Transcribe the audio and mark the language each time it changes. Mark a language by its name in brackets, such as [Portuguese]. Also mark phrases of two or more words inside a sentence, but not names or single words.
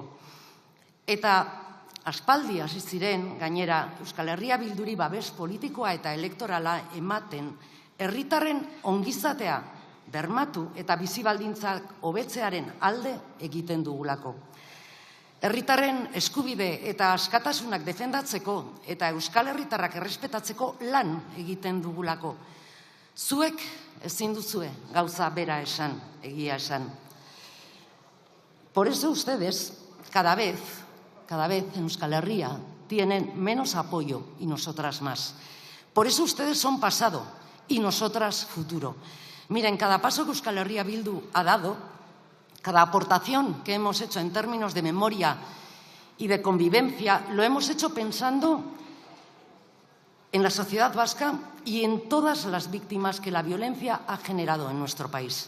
[Basque] Eta aspaldi hasi ziren gainera Euskal Herria Bilduri babes politikoa eta elektorala ematen herritarren ongizatea bermatu eta bizibaldintzak hobetzearen alde egiten dugulako. Herritarren eskubide eta askatasunak defendatzeko eta Euskal Herritarrak errespetatzeko lan egiten dugulako. Zuek ezin duzue gauza bera esan, egia esan. [Spanish] Por eso ustedes cada vez en Euskal Herria tienen menos apoyo y nosotras más. Por eso ustedes son pasado y nosotras futuro. Miren, cada paso que Euskal Herria Bildu ha dado, cada aportación que hemos hecho en términos de memoria y de convivencia, lo hemos hecho pensando en la sociedad vasca y en todas las víctimas que la violencia ha generado en nuestro país.